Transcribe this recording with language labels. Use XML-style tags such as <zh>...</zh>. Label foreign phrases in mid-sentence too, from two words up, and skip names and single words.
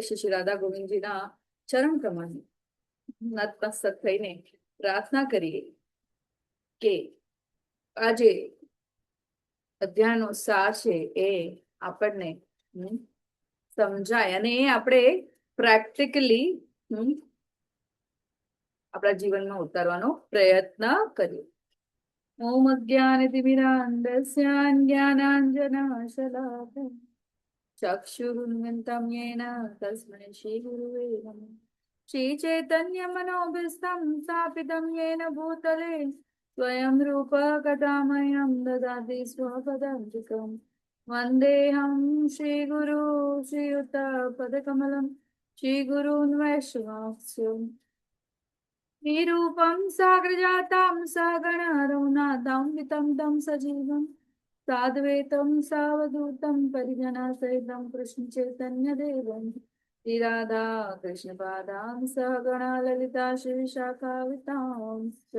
<gu>શ્રી રાધા ગોવિંદજીના ચરણ પ્રમાણે નતમસ્તક થઈને પ્રાર્થના કરીએ કે આજે અધ્યાયનો સાર છે એ આપણને સમજાય અને એ આપણે પ્રેક્ટિકલી આપણા જીવનમાં ઉતારવાનો પ્રયત્ન કરીએ.</gu> <sa>ॐ अज्ञानतिमिरान्धस्य ज्ञानाञ्जनशलाकया चक्षुरुन्मीलितं येन तस्मै श्रीगुरुवे नमः. श्रीचैतन्यमनोभीष्टं स्थापितं येन भूतले स्वयं रूपः कदा मह्यं ददाति स्वपदान्तिकम्. वन्देऽहं श्रीगुरु श्रीयुतपदकमलं श्रीगुरून् वैष्णवांश्च निरूपं साग्रजातं सहगण रघुनाथं वितं तं सजीवम् साद्वैतं सावधूतं परिजनसहितं कृष्णचैतन्यदेवं श्रीराधा कृष्णपादां सहगणा ललिता श्रीविशाखावितांश्च.</sa>